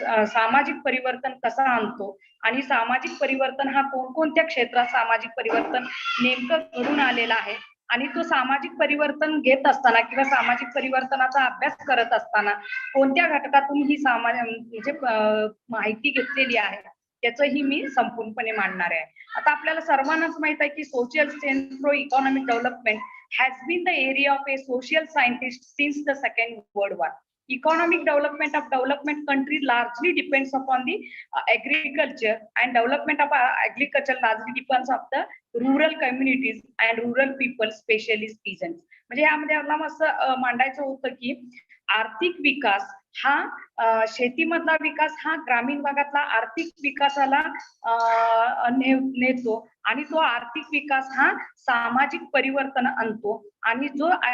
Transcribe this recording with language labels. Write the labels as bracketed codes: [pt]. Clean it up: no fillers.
[mr] सामाजिक परिवर्तन कसा आणतो आणि सामाजिक परिवर्तन हा कोणकोणत्या क्षेत्रात सामाजिक परिवर्तन नेमकं घडून आलेला आहे आणि तो सामाजिक परिवर्तन घेत असताना किंवा सामाजिक परिवर्तनाचा अभ्यास करत असताना कोणत्या घटकातून ही म्हणजे माहिती घेतलेली आहे त्याचंही मी संपूर्णपणे मांडणार आहे. आता आपल्याला सर्वांनाच माहित आहे की [en] Social science through economic development has been the area of a social scientist since the Second World War. Economic development of development countries largely depends upon the agriculture, and development of agriculture largely depends of the rural communities and rural people, especially peasants. [mr] म्हणजे यामध्ये आपल्याला असं मांडायचं होतं की आर्थिक विकास हा शेतीमधला विकास हा ग्रामीण भागातला आर्थिक विकासाला नेतो आणि तो आर्थिक विकास हा सामाजिक परिवर्तन आणतो आणि जो